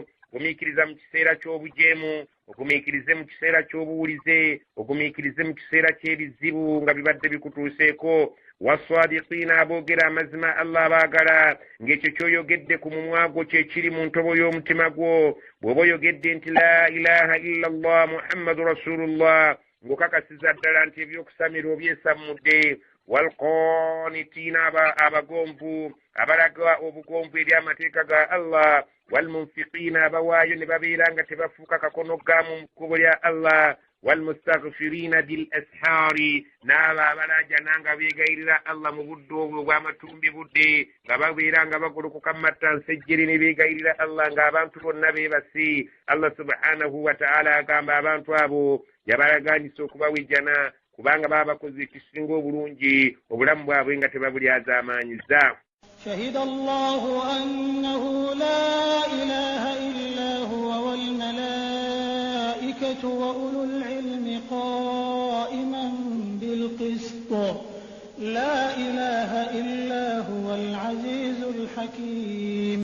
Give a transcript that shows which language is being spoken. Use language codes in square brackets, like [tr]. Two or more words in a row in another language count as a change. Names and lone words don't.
[lg] gumiikiriza mu kiseera ky'obujeemu ogumiikirize mu kiseera ky'obuwulize ogumiikirize mu kiseera ky'ebizibu nga bibadde bikutuuseeko wasadiqiina aboogera amazima Allah baagala ng'ekyo ky'oyogedde ku mumwa gwo kyekiri mu ntobo y'omutima gwo bw'oba oyogedde nti [ar] لا إله إلا الله محمد رسول الله [lg] ng'okakasiza ddala nti ebyokusamira obyesammudde walqanitiina abagonvu abalaga obugonvu eri amateeka ga Allah walmunfiqiina abawaayo ne babeera nga tebafuuka kakono gaamu mu kkubo lya Allah [ar] والمستغفرين بالأسحار [lg] n'abo abalajana nga beegayirira Allah mu budde obwo obw'amatumbi budde nga babeera nga bagolokoka mu mattansejjere ne beegayirira Allah ng'abantu bonna beebasi Allah [ar] سبحانه وتعالى [lg] agamba abantu abo yabalagaanisa okubawejjana kubanga baba bakoze ekisinga obulungi obulamu bwabwe nga tebabulyazaamaanyiza. [ar] شهد الله أنه لا إله إلا هو والملائكة وأولو العلم قائما بالقسط لا إله إلا هو العزيز الحكيم.